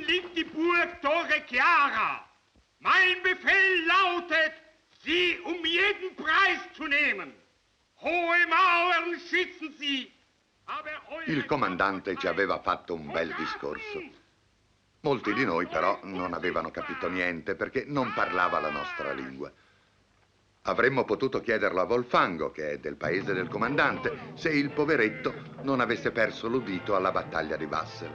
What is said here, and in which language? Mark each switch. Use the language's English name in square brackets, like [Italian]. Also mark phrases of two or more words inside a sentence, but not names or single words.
[German] und die Burg Torre Chiara. Mein Befehl lautet, sie um jeden Preis zu nehmen. Hohe Mauern schützen sie. [Italian] Il comandante ci aveva fatto un bel discorso. Molti di noi però non avevano capito niente perché non parlava la nostra lingua. Avremmo potuto chiederlo a Volfango, che è del paese del comandante, se il poveretto non avesse perso l'udito alla battaglia di Wassel.